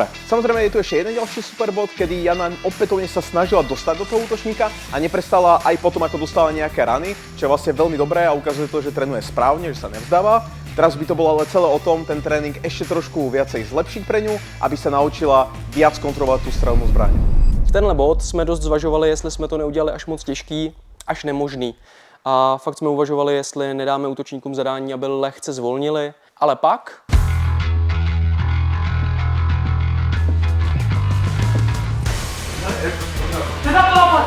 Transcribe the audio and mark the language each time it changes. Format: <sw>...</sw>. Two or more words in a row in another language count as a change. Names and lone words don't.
<sk>Samozrejme je tu ešte jeden ďalší superbod, kedy Jana opätovne sa snažila dostať do toho útočníka a neprestala aj potom, ako dostala nejaké rany, čo je vlastne veľmi dobré a ukazuje to, že trénuje správne, že sa nevzdáva. Teraz by to bolo ale celé o tom, ten tréning ešte trošku viacej zlepšiť pre ňu, aby sa naučila viac kontrolovať tú strelnú zbraň.</sk> <cs>V tenhle bod jsme dost zvažovali, jestli jsme to neudělali až moc těžký, až nemožný. A fakt jsme uvažovali, jestli nedáme útočníkům zadání, aby lehce zvolnili, ale pak... Ty za to nápad!</cs>